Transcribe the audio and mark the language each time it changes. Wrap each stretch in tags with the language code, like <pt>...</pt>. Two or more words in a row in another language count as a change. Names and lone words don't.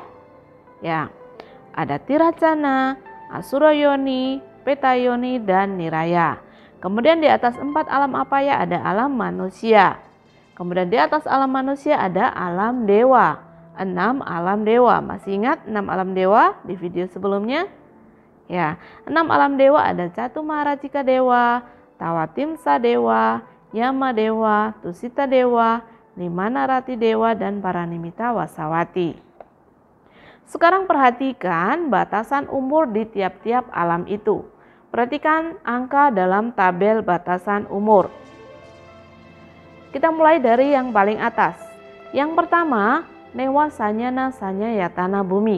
<id>Ya, ada tiracana, asurayoni, petayoni, dan niraya. Kemudian di atas 4 alam apaya ada alam manusia. Kemudian di atas alam manusia ada alam dewa. 6 alam dewa. Masih ingat 6 alam dewa di video sebelumnya? Ya, 6 alam dewa ada Catumaracika dewa, Tawatimsa dewa, Yama dewa, Tusita dewa, Nimana Rati Dewa, dan Paranimita Wasawati. Sekarang perhatikan batasan umur di tiap-tiap alam itu. Perhatikan angka dalam tabel batasan umur. Kita mulai dari yang paling atas. Yang pertama,</id> <pi>Newa Sanyana Sanyayatana Bumi.</pi>